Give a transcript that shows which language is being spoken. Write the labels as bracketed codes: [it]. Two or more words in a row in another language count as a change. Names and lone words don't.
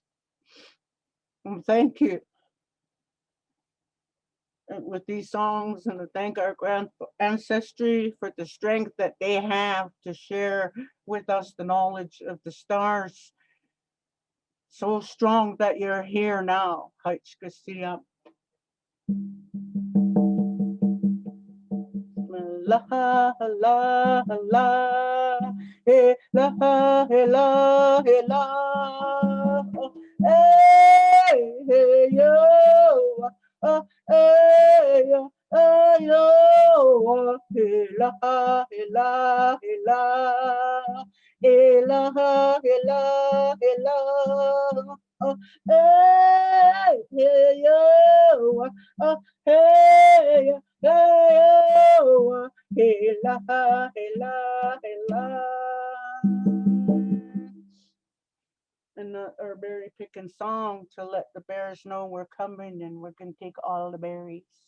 [en] And thank you. And with these songs, and to thank our grand ancestry for the strength that they have to share with us the knowledge of the stars. So strong that you're here now. Haichkasiam. La la la he la he la he la hey yo hey yo he la he la he la he la he la he la hey yo hey hela, hela, hela. And our berry picking song to let the bears know we're coming and we're gonna take all the berries.